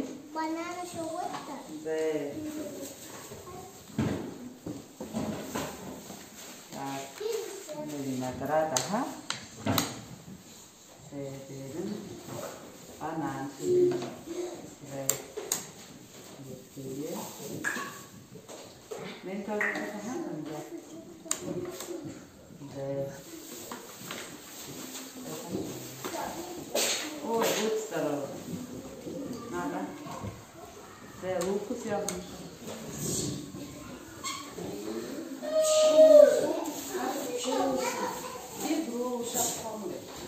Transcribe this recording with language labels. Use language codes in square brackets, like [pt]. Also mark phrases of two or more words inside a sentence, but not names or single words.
[ru] Банан еще вот так. Да. Так, виноград, ага. [tr] Severim. Банан. [ru] Да. [tr] Ben tabii hanım ya. [ru] Да. Ой, будь здоров. Надо. Да, луку съемешь. Bir груша помыть.